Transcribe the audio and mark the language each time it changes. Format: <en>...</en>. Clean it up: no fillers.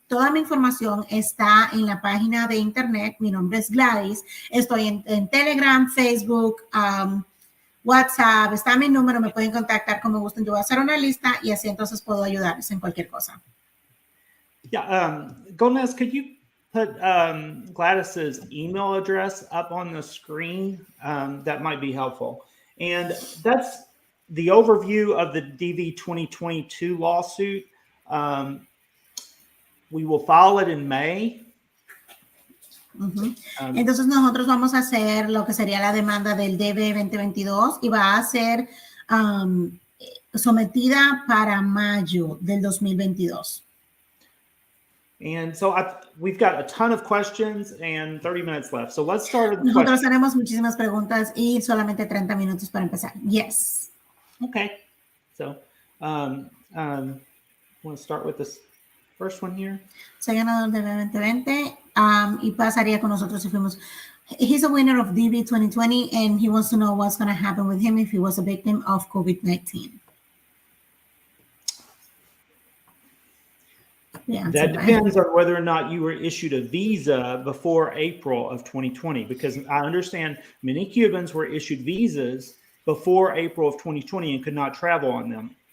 <es>Toda mi información está en la página de internet. Mi nombre es Gladys. Estoy en Telegram, Facebook, WhatsApp. Está mi número. Me pueden contactar como gusten. Yo voy a hacer una lista y así entonces puedo ayudarles en cualquier cosa.</es> <en>Yeah, Gomez, could you put Gladys's email address up on the screen? That might be helpful. And that's the overview of the DV 2022 lawsuit. We will file it in May.</en> <es>Entonces nosotros vamos a hacer lo que sería la demanda del DB 2022 y va a ser sometida para mayo del 2022.</es> <en>And so we've got a ton of questions and 30 minutes left. So let's start with the</en> <es>Nosotros</es> <en>questions.</en> <es>tenemos muchísimas preguntas y solamente 30 minutos para empezar.</es> <en>Yes. Okay. So want to start with this first one here.</en> <es>Soy ganador de 2020 y pasaría con nosotros si fuimos.</es> <en>He's a winner of DB 2020 and he wants to know what's going to happen with him if he was a victim of COVID-19. That depends on whether or not you were issued a visa before April of 2020, because I understand many Cubans were issued visas before April of 2020 and could not travel on them.</en>